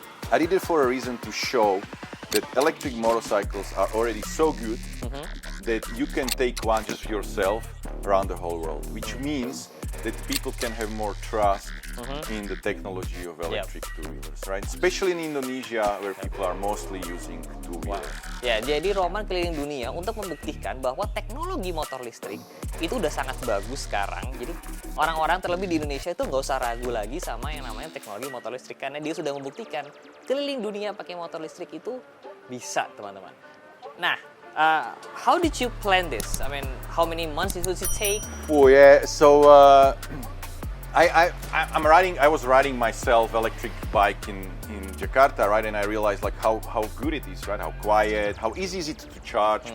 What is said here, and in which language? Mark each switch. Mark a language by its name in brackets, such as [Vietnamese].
[English] I did it for a reason to show that electric motorcycles are already so good that you can take one just yourself around the whole world, which means that people can have more trust in the technology of electric two-wheelers, right? Especially in Indonesia, where people are mostly using two-wheelers. [Indonesian] Ya, jadi Roman keliling dunia untuk membuktikan bahwa teknologi motor listrik itu udah sangat bagus sekarang. Jadi orang-orang terlebih di Indonesia itu nggak usah ragu lagi sama yang namanya teknologi motor listrik, karena dia sudah membuktikan keliling dunia pakai motor listrik itu bisa, teman-teman. [English] Nah, how did you plan this? I mean, how many months it would it take? Oh yeah, so I was riding myself electric bike in Jakarta, right? And I realized like how good it is, right? How quiet, how easy is it to charge?